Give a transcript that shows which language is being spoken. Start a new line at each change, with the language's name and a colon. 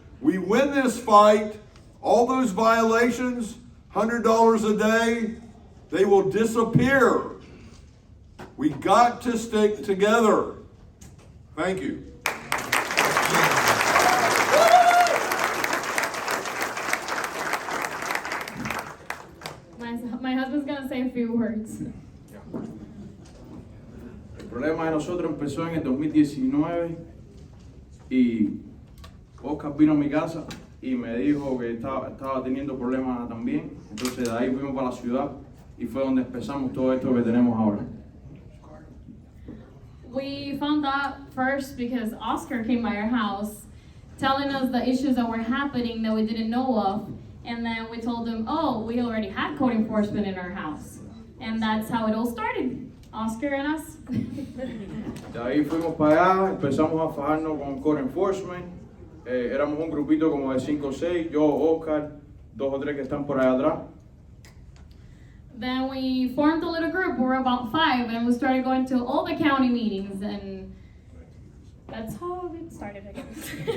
English: We win this fight. All those violations, $100 a day, they will disappear. We got to stick together. Thank you. My husband's gonna say a few words.
Spanish: El problema de nosotros empezó en el 2019 y Oscar vino a mi casa y me dijo que estaba teniendo problemas también. Entonces de ahí fuimos para la ciudad y fue donde empezamos todo esto que tenemos ahora.
English: We found out first because Oscar came by our house telling us the issues that were happening that we didn't know of. And then we told him, "Oh, we already had code enforcement in our house." And that's how it all started, Oscar and us.
Spanish: De ahí fuimos para allá, empezamos a fajarnos con Code Enforcement. Éramos un grupito como de 5 o 6, yo, Oscar, 2 o 3 que están por allá atrás.
English: Then we formed a little group. We were about 5, and we started going to all the county meetings, and that's how it started, I guess.